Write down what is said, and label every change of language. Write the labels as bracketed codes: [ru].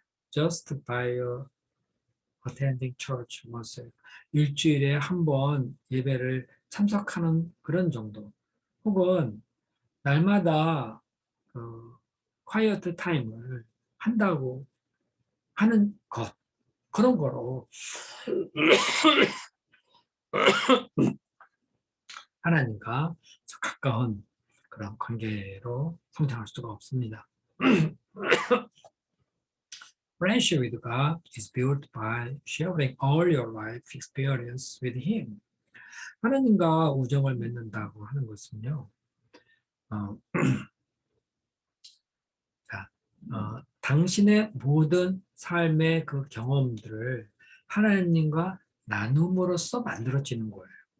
[en] Just by attending church once [ko] 일주일에 한 번 예배를 참석하는 그런 정도, 혹은 날마다 quiet 타임을 한다고 하는 것, 그런 거로 하나님과 가까운 그런 관계로 성장할 수가 없습니다. [en] Friendship with God is built by sharing all your life experience with Him. [ko] 하나님과 우정을 맺는다고 하는 것은요, 어, 자, 당신의 모든 삶의 그 경험들을 하나님과 나눔으로써 만들어지는 거예요.